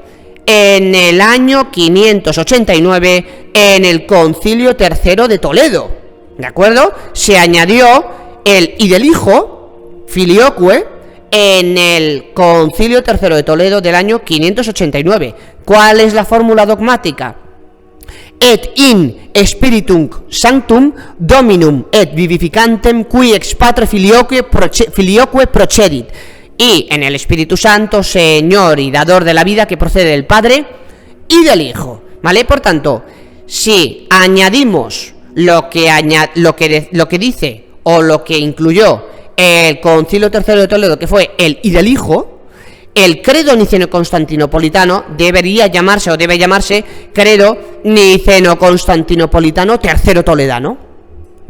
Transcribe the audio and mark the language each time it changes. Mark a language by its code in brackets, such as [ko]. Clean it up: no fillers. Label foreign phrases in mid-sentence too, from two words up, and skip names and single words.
[es] En el año 589, en el Concilio III de Toledo. ¿De acuerdo? Se añadió el y del Hijo, filioque, en el Concilio III de Toledo del año 589. ¿Cuál es la fórmula dogmática? [la] Et in spiritum sanctum dominum et vivificantem qui ex patre filioque procedit. [es] Y en el Espíritu Santo, Señor y dador de la vida, que procede del Padre y del Hijo. ¿Vale? Por tanto, si añadimos lo que dice o lo que incluyó el Concilio III de Toledo, que fue el y del Hijo, el credo niceno-constantinopolitano debe llamarse credo niceno-constantinopolitano tercero toledano.